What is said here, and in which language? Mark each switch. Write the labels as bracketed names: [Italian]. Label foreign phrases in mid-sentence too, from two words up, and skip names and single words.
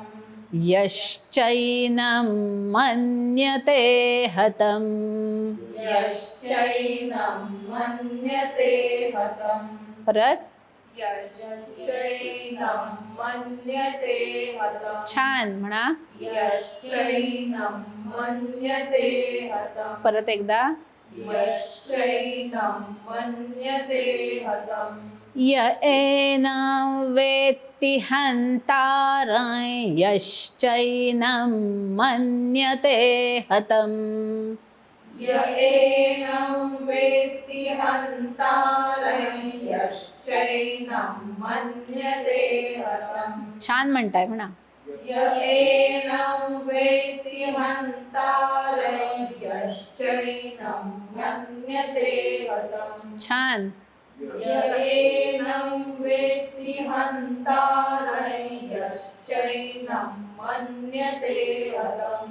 [Sanskrit] यश्चैनं मन्यते हतम्. यश्चैनं मन्यते हतम्. [Marathi] परत. [Sanskrit] यश्चैनं मन्यते हतम्. [Marathi] छान, म्हणा. [Sanskrit] यश्चैनं मन्यते हतम्. [Marathi] परत एकदा. [Sanskrit] यश्चैनं मन्यते हतम्. य एनं वेत्ति हंतारय. यश्चैनं मन्यते हतम्. य एनं वेत्ति हंतारय. यश्चैनं मन्यते हतम्. [Marathi] छान म्हणताय, म्हणा. [Sanskrit] य एनं वेत्ति हंतारय. यश्चैनं मन्यते हतम्. [Marathi] छान. [Sanskrit] य एनं वेत्ति हंतारय. यश्चैनं मन्यते हतम्.